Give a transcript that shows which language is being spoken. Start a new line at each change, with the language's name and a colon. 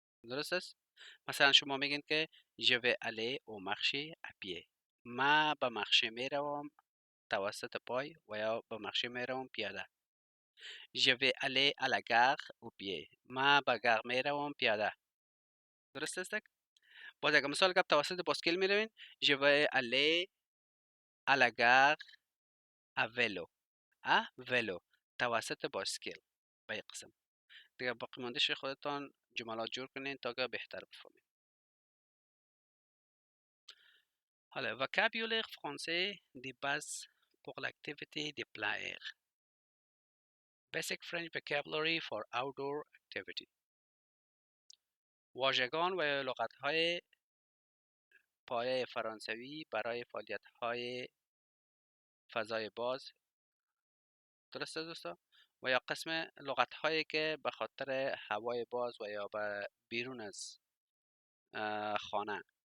Persian: درست است؟ مثلا شما میگین که
French: je vais aller au marché à pied.
Persian: ما به مخشه میروم توسط پای و یا به مخشه میروم پیاده.
French: je vais aller à la gare au pied.
Persian: ما به گار میروم پیاده. درست است؟ باز اگر مثال که توسط باسکل میروین
French: je vais aller à la gare à vélo. à vélo
Persian: توسط باسکل. به یک قسم دیگه باقی ماندهش خودتان جملات جور کنین تا که بهتر بفهمین. حالا
French: vocabulaire français de base pour l'activité de plein air.
English: Basic French vocabulary for outdoor activity.
Persian: واژگان و لغت‌های پایه فرانسوی برای فعالیت‌های فضای باز. درسته دوستا؟ و یا قسم لغت‌هایی که به خاطر هوای باز و یا به بیرون از خانه.